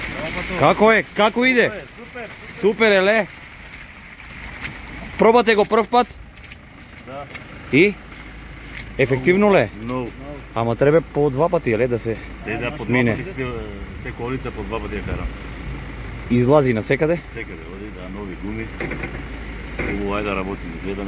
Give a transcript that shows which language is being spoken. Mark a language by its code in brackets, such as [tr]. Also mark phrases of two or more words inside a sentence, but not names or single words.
[mk] Kako je? Kako ide? Super. Супер је ле? Пробате го прв пат? Да. И? Ефективно ле? Много. Ама треба по 2 пати, ле, да се Седа по мине. 2 пати, се колица по 2 пати ја карам. Излази на секаде? Секаде оди, да, нови гуми. Убаво, ајде да работиме, гледаме супер.